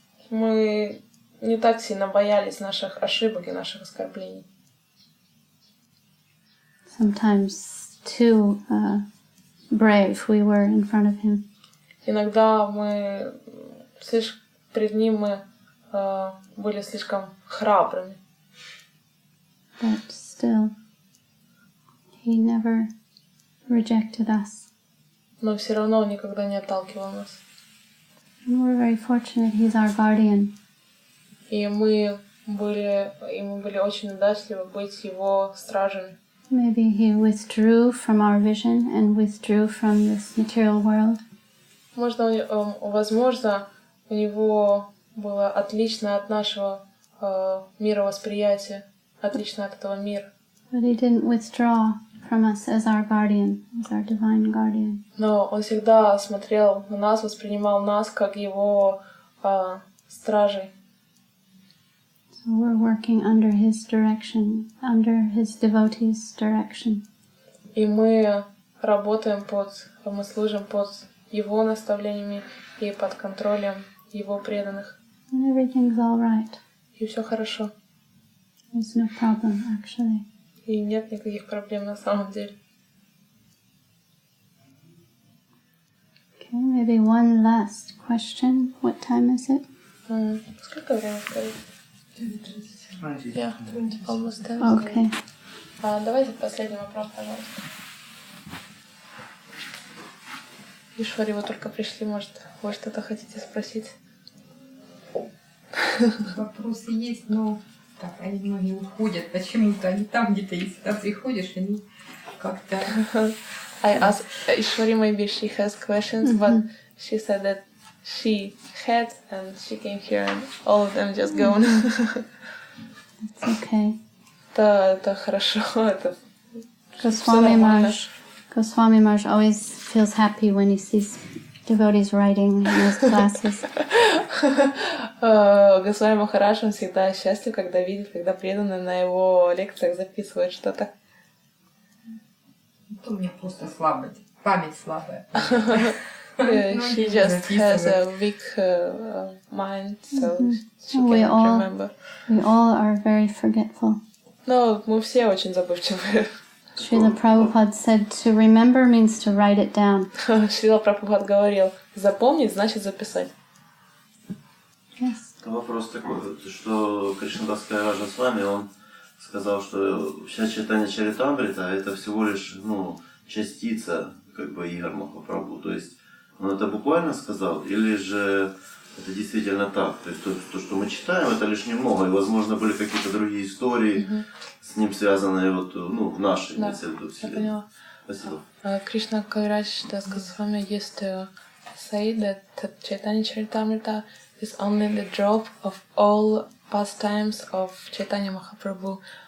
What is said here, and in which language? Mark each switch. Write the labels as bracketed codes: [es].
[ru] Мы не так сильно боялись наших ошибок и наших оскорблений. [en] Sometimes too brave we were in front of Him. [ru] Иногда мы перед Ним мы были слишком храбрыми. [en] But still, He never rejected us. [ru] Но все равно Он никогда не отталкивал нас. [en] And we're very fortunate He's our guardian. [ru] И мы были очень удачливы быть Его стражами. [en] Maybe He withdrew from our vision and withdrew from this material world. [ru] Возможно, у Него было отличное от нашего мировосприятия, отличное от этого мира. [en] But He didn't withdraw from us as our guardian, as our divine guardian. [ru] Но Он всегда смотрел на нас, воспринимал нас как Его стражей. [en] So we're working under His direction, under His devotees' direction. [ru] И мы работаем мы служим под Его наставлениями и под контролем Его преданных. [en] And everything's all right. [ru] И все хорошо. [en] There's no problem, actually. [ru] И нет никаких проблем на самом деле. [en] Okay, maybe one last question. What time is it? [ru] Сколько времени сказать? [en] Yeah, almost done. Okay. [ru] Давайте последний вопрос, пожалуйста. Ишвари, вы только пришли, может, вы что-то хотите спросить? Вопросы есть, но так, они многие уходят. Почему-то они там где-то, если ты приходишь, они как-то... [en] I asked Ishwari, maybe she has questions, but she said that she had and she came here and all of them just gone. It's okay. [ru] Это хорошо, это [en] Goswami Maharaj always feels happy when he sees devotees writing in his classes. [ru] Госвами Махарадж, он всегда счастлив, когда видит, когда преданные на его лекциях записывают что-то. У меня просто слабость, память слабая. [en] She just has a weak mind, so she can't remember. We all are very forgetful. [ru] Но мы все очень забывчивые. [en] Srila Prabhupada said to remember means to write it down. [ru] Шрила Прабхупад говорил, запомнить значит записать. [en] Yes. [ru] Вопрос такой, что Кришнадасская Раджа с вами, он сказал, что вся читание Чаритамрита это всего лишь частица Игор Махапрабху. То есть он это буквально сказал, или же это действительно так? То есть то, что мы читаем, это лишь немного, и возможно были какие-то другие истории с ним связанные в нашей вселенной. Спасибо. [en] Кришна Кавирадж Госвами used to say that Chaitanya Charitamrita is only the drop of all pastimes of Chaitanya Mahaprabhu.